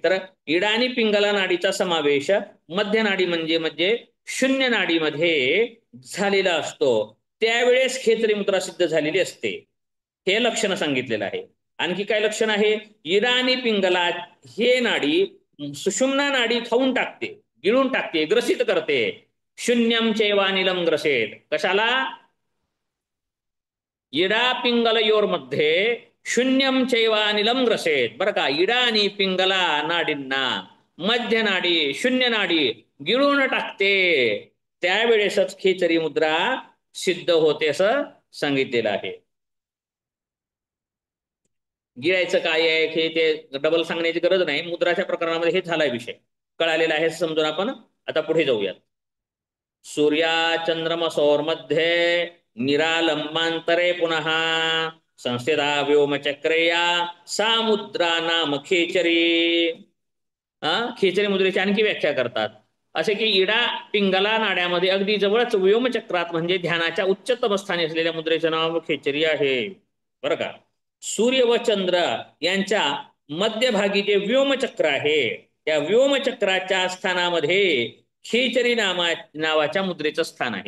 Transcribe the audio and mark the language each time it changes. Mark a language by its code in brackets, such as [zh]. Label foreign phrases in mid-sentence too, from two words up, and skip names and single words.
[mr] तर इडा आणि पिंगला नाडीचा समावेश मध्य नाडी म्हणजे शून्य नाडीमध्ये झालेला असतो, त्यावेळेस खेचरी मुद्रा सिद्ध झालेली असते. हे लक्षण सांगितलेलं आहे. आणखी काय लक्षण आहे? इडा आणि पिंगला हे नाडी सुषुम्ना नाडी खाऊन टाकते, गिळून टाकते, ग्रसित करते. [sa] शून्यम चैवानिलम ग्रसेत. [mr] कशाला? [sa] इडा पिंगलयोर मध्ये शून्यम चैवानिलम ग्रसेत. [mr] बरं का, इडा आणि पिंगला नाडींना मध्य नाडी शून्य नाडी गिळून टाकते, त्यावेळेसच खेचरी मुद्रा सिद्ध होते असं सांगितलेलं आहे. गिळायचं काय आहे हे ते डबल सांगण्याची गरज नाही. मुद्राच्या प्रकरणामध्ये हे झालाय विषय, कळालेला आहे समजून आपण आता पुढे जाऊयात. [sa] सूर्या चंद्रमसोर मध्ये निरालंबांतरे पुनः संस्थिता व्योमचक्रेया सा मुद्रा नाम खेचरी. [mr] खेचरी मुद्रेची आणखी व्याख्या करतात असे की इडा पिंगला नाड्यामध्ये अगदी जवळच व्योमचक्रात म्हणजे ध्यानाच्या उच्चतम स्थानी असलेल्या मुद्रेचं नाव खेचरी आहे. बरं का, सूर्य व चंद्र यांच्या मध्यभागी जे व्योमचक्र आहे त्या व्योमचक्राच्या स्थानामध्ये खेचरी नावाच्या मुद्रेचं स्थान आहे.